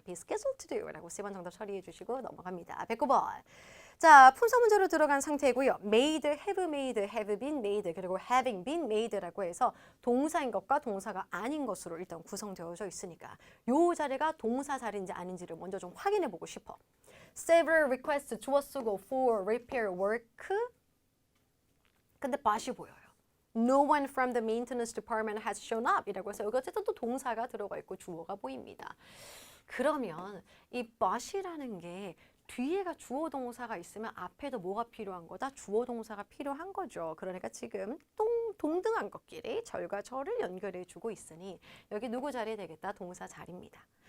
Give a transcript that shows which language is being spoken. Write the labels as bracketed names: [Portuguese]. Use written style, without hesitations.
[Korean] be scheduled to do 라고 10번 정답 처리해 주시고 넘어갑니다. 109번. 자, 품사 문제로 들어간 상태고요. made, have made, have been made 그리고 having been made라고 해서 동사인 것과 동사가 아닌 것으로 일단 구성되어져 있으니까 요 자리가 동사 자리인지 아닌지를 먼저 좀 확인해 보고 싶어. [English] several requests [Korean] 주어 쓰고 [English] for repair work 근데 but이 보여요. No one from the maintenance department has shown up [Korean] 이라고 해서 여기 어쨌든 또 동사가 들어가 있고 주어가 보입니다. 그러면 이 but이라는 게 뒤에가 주어 동사가 있으면 앞에도 뭐가 필요한 거다? 주어 동사가 필요한 거죠. 그러니까 지금 동등한 것끼리 절과 절을 연결해 주고 있으니 여기 누구 자리 되겠다? 동사 자리입니다.